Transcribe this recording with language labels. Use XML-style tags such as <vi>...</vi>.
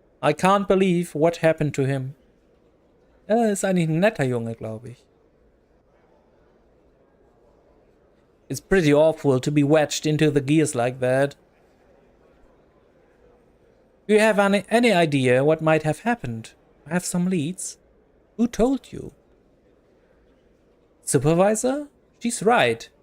<en>I can't believe what happened to him.</en> <de>Er ist eigentlich ein netter Junge, glaube ich.</de> <en>It's pretty awful to be wedged into the gears like that. Do you have any idea what might have happened? I have some leads. Who told you? Supervisor? She's right.</en>